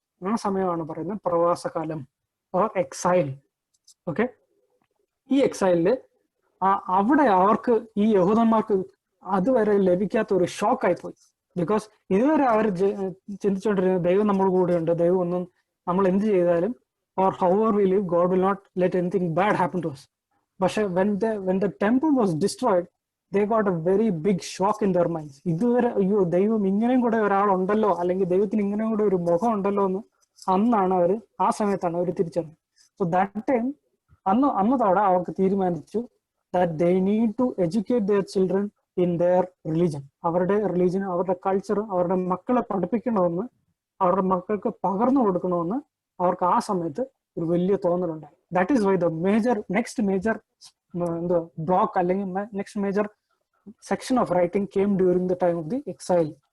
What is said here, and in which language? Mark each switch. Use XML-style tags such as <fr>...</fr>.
<ml>ആ സമയമാണ് പറയുന്നത് പ്രവാസകാലം, ഓർ എക്സൈൽ. ഓക്കെ, ഈ എക്സൈലില് അവിടെ അവർക്ക്, ഈ യഹൂദന്മാർക്ക് അതുവരെ ലഭിക്കാത്ത ഒരു ഷോക്കായി പോയി. ബിക്കോസ് ഇതുവരെ അവർ ചിന്തിച്ചുകൊണ്ടിരുന്നത് ദൈവം നമ്മുടെ കൂടെയുണ്ട്, ദൈവം ഒന്നും നമ്മൾ എന്ത് ചെയ്താലും,</ml> <en>or however we live, God will not let anything bad happen to us. പക്ഷെ when the temple was destroyed, they got a very big shock in their minds.</en> <ml>ഇതുവരെ അയ്യോ, ദൈവം ഇങ്ങനെയും കൂടെ ഒരാളുണ്ടല്ലോ, അല്ലെങ്കിൽ ദൈവത്തിന് ഇങ്ങനെയും കൂടെ ഒരു മുഖം ഉണ്ടല്ലോ എന്ന് ആ സമയത്താണ് അവർ തിരിച്ചറിഞ്ഞത്.</ml> <en>so that time</en> <ml>അന്നതോടെ അവർക്ക് തീരുമാനിച്ചു</ml> <en>that they need to educate their children in their religion.</en> <ml>അവരുടെ റിലീജിയൻ, അവരുടെ കൾച്ചർ അവരുടെ മക്കളെ പഠിപ്പിക്കണമെന്ന്, അവരുടെ മക്കൾക്ക് പകർന്നു കൊടുക്കണമെന്ന് അവർക്ക് ആ സമയത്ത് ഒരു വലിയ തോന്നലുണ്ടായി.</ml> <en>That is why the next major block അല്ലെങ്കിൽ next major section of writing came during the time of the exile.</en>